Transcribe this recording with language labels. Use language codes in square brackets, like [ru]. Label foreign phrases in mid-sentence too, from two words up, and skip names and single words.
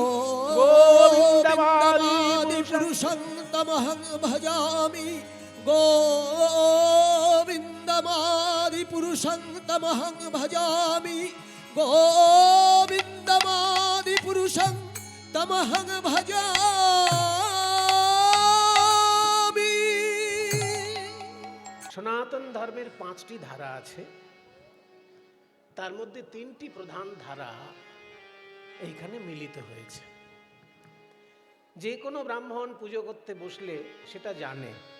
[sa] गोविन्दमादिपुरुषं तमहं भजामि। गोविन्दमादिपुरुषं तमहं भजामि। गोविन्दमादिपुरुषं तमहं भजामि। [bn] সনাতন ধর্মের 5টি ধারা আছে, তার মধ্যে 3টি প্রধান ধারা এইখানে মিলিত হয়েছে। যে কোনো ব্রাহ্মণ পুজো করতে বসলে সেটা জানে।